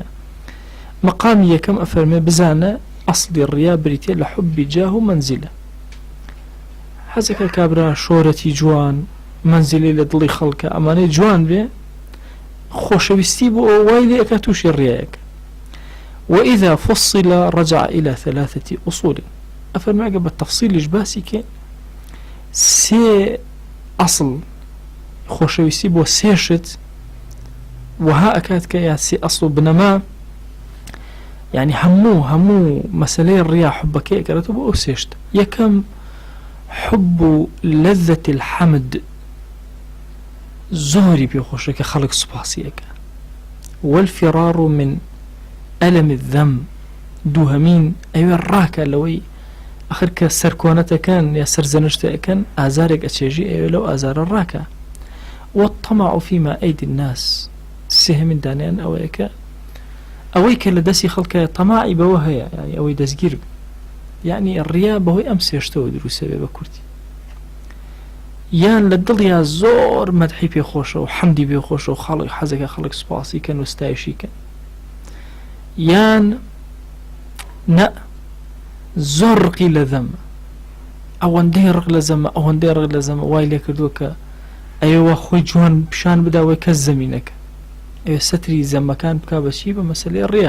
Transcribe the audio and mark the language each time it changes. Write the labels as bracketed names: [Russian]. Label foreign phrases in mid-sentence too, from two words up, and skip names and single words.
[Central Kurdish] مەقامی یەکەم ئەفەرمێ بزانە ئەسڵی ڕیا بریتێ لە حوبی جاه و منزلە. حەزەکە کابرا شۆرەتی جوان، منزلی لە دڵی خەڵکە، ئەمانەی جوان بێ، خۆشەویستی بۆ ئەو وای لێ ئەکا تووشی ڕیایەکە. [Arabic] وإذا فصل رجع إلى 3 أصول. [Central Kurdish] أفرمي [Arabic] أجب التفصيل [Central Kurdish] باسی کە سێ ئەسڵ خۆشەویستی بۆ سێشت وها ئەکات کە یا سێ ئەسڵ و بنەما، يعني هەموو مەسەلەی ڕیا حوبەکەی ئەکەرێتەوە بۆ ئەو سێشت. [Arabic] یەکەم حب لذة الحمد، [Central Kurdish] زۆری پێ خۆشە کە خەڵک سوپاسیەکە. [Arabic] والفرار من ألم الذم، [Central Kurdish] دووهەمین ئەوێ ڕاکە لەوەی ئەخر کە سەرکۆنەتەکەن یا سەرزەنشتەکەن ئازارێک ئەچێژی ئەوێ لەو ئازارە ڕاکە. [Arabic] والطمع فيما أيدي الناس، [Central Kurdish] سێهەمین دانیان ئەوەیە کە ئەوەی کە لە دەستی خەڵکە تەماعی بەوە هەیە، یعنی ئەوەی دەستگیر بێ. [Arabic] يعني الرياء [Central Kurdish] بەهۆی ئەم سێشتەوە دروستە بێ بە کورتی. یان لە دڵیا زۆر مەدحی پێخۆشە و حەمدی پێخۆشە و خەڵک حەزەکە خەڵک سوپاسی کەن و ستایشی کەن، یان نە زۆر ڕقی لە زەمە، ئەوەندەی ڕق لە زەمە، ئەوەندەی ڕق لە زەمە وای لێ کردووە کە ئەوە خۆی جوان پیشان بداوەی کەس زەمینەکە، ئەوێ سەتری زەمەکان بکا بەچی بە مەسەلەی ڕیا.